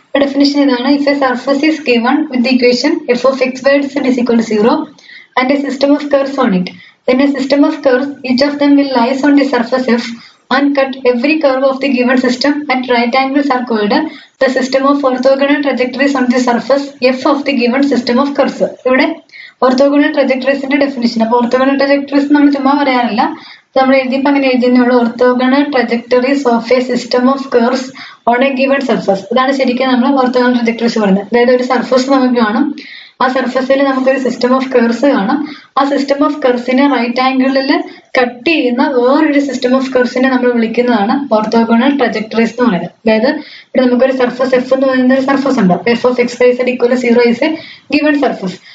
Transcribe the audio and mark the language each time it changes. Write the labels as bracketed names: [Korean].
[English] Definition [Malayalam] ഇതാണ്: [English] if a surface is given with the equation f of x y z is equal to 0 and a system of curves on it, then a system of curves, each of them will lies on the surface f and cut every curve of the given system at right angles are called the system of orthogonal trajectories on the surface f of the given system of curves. [Malayalam] ഇവിടെ orthogonal trajectories ന്റെ definition. അപ്പോൾ orthogonal trajectories നമ്മൾ ചുമ്മാ പറയാറില്ല, നമ്മൾ എഴുതിയപ്പോൾ അങ്ങനെ എഴുതുന്നുള്ളൂ. [English] orthogonal trajectories of a system of curves on a given surface. [Malayalam] ഇതാണ് ശരിക്കും നമ്മൾ orthogonal trajectories പറയുന്നത്. അതായത് ഒരു സർഫസ് നമുക്ക് കാണും, ആ സർഫസിൽ നമുക്കൊരു സിസ്റ്റം ഓഫ് കർവ്സ് കാണാം. ആ സിസ്റ്റം ഓഫ് കർവ്സിനെ റൈറ്റ് ആംഗിളിൽ കട്ട് ചെയ്യുന്ന വേറൊരു സിസ്റ്റം ഓഫ് കർവ്സിനെ നമ്മൾ വിളിക്കുന്നതാണ് ഓർത്തോഗോണൽ ട്രജക്ടറീസ് എന്ന് പറയുന്നത്. അതായത് ഇവിടെ നമുക്കൊരു സർഫസ് എഫ് എന്ന് പറയുന്ന ഒരു സർഫസ് ഉണ്ട്. [English] F of x y z equal 0 is a given surface.